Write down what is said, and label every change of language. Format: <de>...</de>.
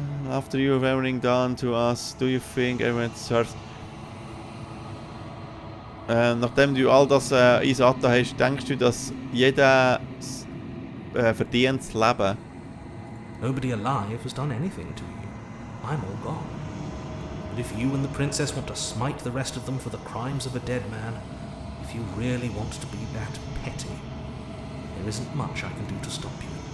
<en>After you have everything done to us, do you think everyone deserves...</en> <de>nachdem du all das einsatt hast, denkst du, dass jeder verdient zu leben?</de> <en>Nobody alive has done anything to you. I'm all gone. But if you and the princess want to smite the rest of them for the crimes of a dead man, if you really want to be that petty, there isn't much I can do to stop you.</en>